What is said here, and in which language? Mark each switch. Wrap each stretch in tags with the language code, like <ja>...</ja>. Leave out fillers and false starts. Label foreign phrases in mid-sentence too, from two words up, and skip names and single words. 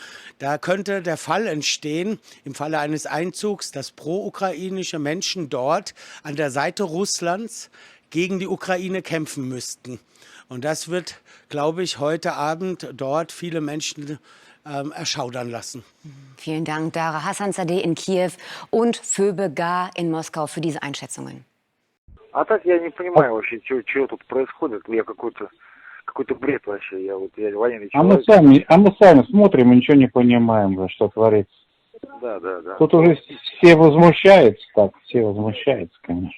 <de>Da könnte der Fall entstehen, im Falle eines Einzugs, dass pro-ukrainische Menschen dort an der Seite Russlands gegen die Ukraine kämpfen müssten. Und das wird, glaube ich, heute Abend dort viele Menschen erschaudern lassen. Vielen Dank, Dauer, Hassan-Zadeh in Kiew und Föbegar in Moskau für diese Einschätzungen.</de> <ru>А так я не понимаю вообще, что тут происходит. Я какой-то бред вообще. Я военный человек. А мы сами смотрим и ничего не понимаем, что творится. Да. Тут уже все возмущаются, все возмущаются, конечно.</ru>